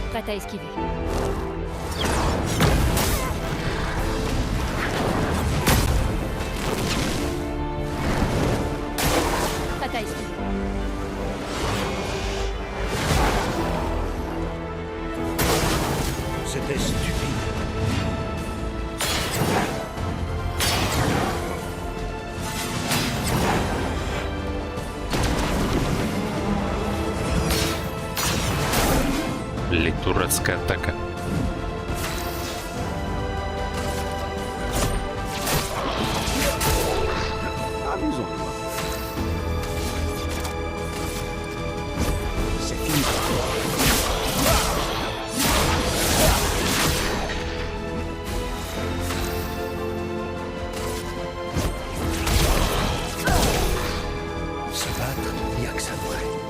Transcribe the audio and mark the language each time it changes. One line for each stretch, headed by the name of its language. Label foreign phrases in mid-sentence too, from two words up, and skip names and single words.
French: t'as esquivé. Ça t'a esquivé. C'était stupide.
Russian: Блять, дурацкая атака.
French: Amusons-nous. C'est fini. Se battre, il n'y a que ça de vrai.